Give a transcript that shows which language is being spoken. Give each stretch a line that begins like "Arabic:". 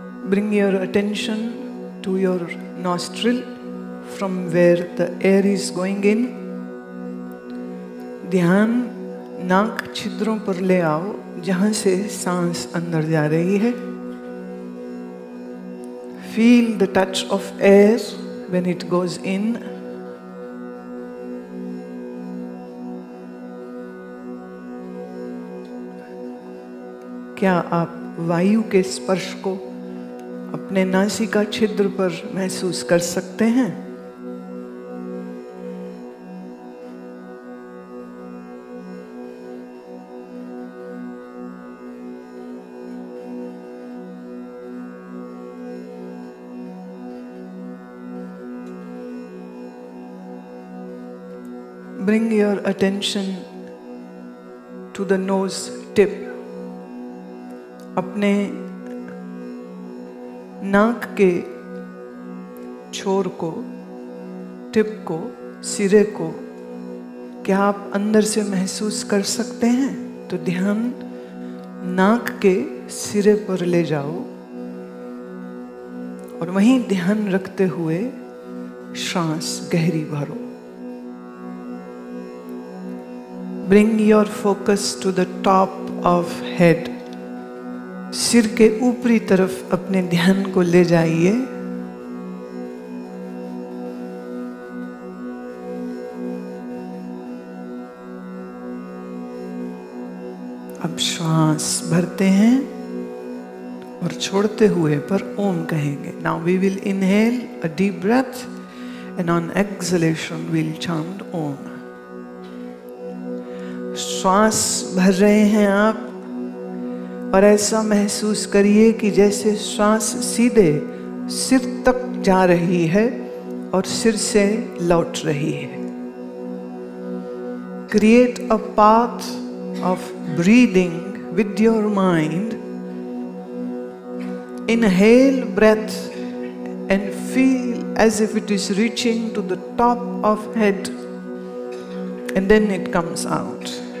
English: Bring your attention to your nostril from where the air is going in.
Hindi: ध्यान नाक छिद्रों पर ले आओ जहां से सांस अंदर जा रही है।
English: Feel the touch of air when it goes in.
Hindi: क्या आप वायु के स्पर्श को अपने नासिका छिद्र पर महसूस कर सकते हैं?
English: Bring your attention to the nose tip.
Hindi: अपने नाक के छोर को, टिप को, सिरे को क्या आप अंदर से महसूस कर सकते हैं? तो ध्यान नाक के सिरे पर ले जाओ और वहीं ध्यान रखते हुए श्वास गहरी भरो।
English: Bring your focus to the top of head.
Hindi: सिर के ऊपरी तरफ अपने ध्यान को ले जाइए। अब श्वास भरते हैं और छोड़ते हुए पर ओम कहेंगे।
English: Now we will inhale a deep breath and on exhalation we'll chant Om.
Hindi: श्वास भर रहे हैं आप और ऐसा महसूस करिए कि जैसे श्वास सीधे सिर तक जा रही है और सिर से लौट रही है।
English: Create a path of breathing with your mind. Inhale breath and feel as if it is reaching to the top of head and then it comes out.